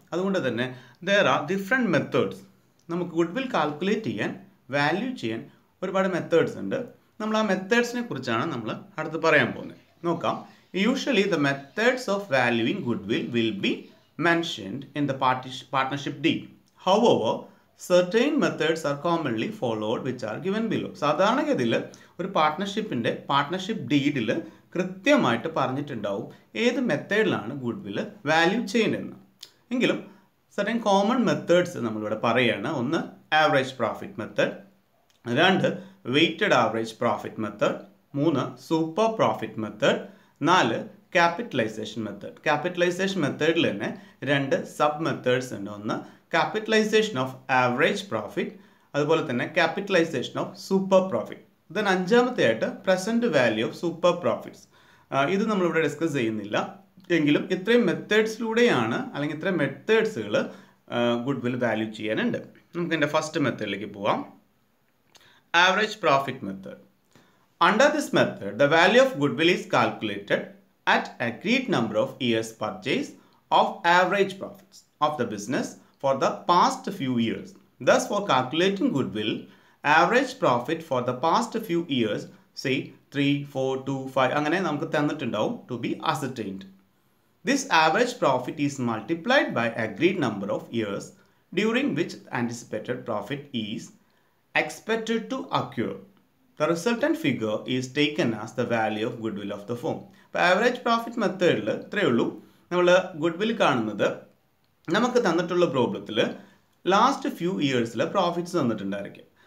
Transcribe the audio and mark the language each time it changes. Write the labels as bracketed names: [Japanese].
[Malayalam] അതുകൊണ്ട് തന്നെ [English] There are different methods. [Malayalam] നമുക്ക് ഗുഡ് വിൽ കാൽക്കുലേറ്റ് ചെയ്യാൻ, വാല്യൂ ചെയ്യാൻ ഒരുപാട് മെത്തേഡ്സ് ഉണ്ട്. നമ്മൾ ആ മെത്തേഡ്സിനെ കുറിച്ചാണ് നമ്മൾ അടുത്ത് പറയാൻ പോകുന്നത്. നോക്കാം. [English] Usually the methods of valuing goodwill be mentioned in the partnership deed. However, certain methods are commonly followed which are given below. [Malayalam] സാധാരണഗതിയിൽ ഒരു പാർട്ട്ണർഷിപ്പ് ഡീഡിൽ കൃത്യമായിട്ട് പറഞ്ഞിട്ടുണ്ടാവും ഏത് മെത്തേഡിലാണ് ഗുഡ് വിൽ വാല്യൂ ചെയ്യേണ്ടതെന്ന്. എങ്കിലും certain കോമൺ മെത്തേഡ്സ് നമ്മളിവിടെ പറയുകയാണ്. ഒന്ന് ആവറേജ് പ്രോഫിറ്റ് മെത്തേഡ്, രണ്ട് വെയ്റ്റഡ് ആവറേജ് പ്രോഫിറ്റ് മെത്തേഡ്, മൂന്ന് സൂപ്പർ പ്രോഫിറ്റ് മെത്തേഡ്, നാല് ക്യാപിറ്റലൈസേഷൻ മെത്തേഡ്. ക്യാപിറ്റലൈസേഷൻ മെത്തേഡിൽ തന്നെ രണ്ട് സബ് മെത്തേഡ്സ് ഉണ്ട്. ഒന്ന് ക്യാപിറ്റലൈസേഷൻ ഓഫ് ആവറേജ് പ്രോഫിറ്റ്, അതുപോലെ തന്നെ capitalisation of super profit. Then അഞ്ചാമത്തെ ആയിട്ട് present value of super profits. ഇത് നമ്മളിവിടെ ഡിസ്കസ് ചെയ്യുന്നില്ല. എങ്കിലും ഇത്രയും മെത്തേഡ്സിലൂടെയാണ് അല്ലെങ്കിൽ ഇത്രയും മെത്തേഡ്സുകൾ ഗുഡ് വിൽ വാല്യൂ ചെയ്യാനുണ്ട്. നമുക്ക് എൻ്റെ ഫസ്റ്റ് മെത്തേഡിലേക്ക് പോവാം. Average profit method. [English] Under this method, the value of goodwill is calculated at agreed number of years purchase of average profits of the business for the past few years. Thus, for calculating goodwill, average profit for the past few years, say 3, 4, 2, 5, [Malayalam] അങ്ങനെ നമുക്ക് തന്നിട്ടുണ്ടാവും [English] to be ascertained. This average profit is multiplied by agreed number of years during which anticipated profit is expected to occur. The resultant figure is taken as the value of goodwill of the firm. [Malayalam] ഇപ്പോൾ average profit മെത്തേഡിൽ ഇത്രയേ ഉള്ളൂ. നമ്മൾ good will കാണുന്നത് നമുക്ക് തന്നിട്ടുള്ള പ്രോബ്ലത്തിൽ last few ഇയേഴ്സിൽ profits തന്നിട്ടുണ്ടായിരിക്കും.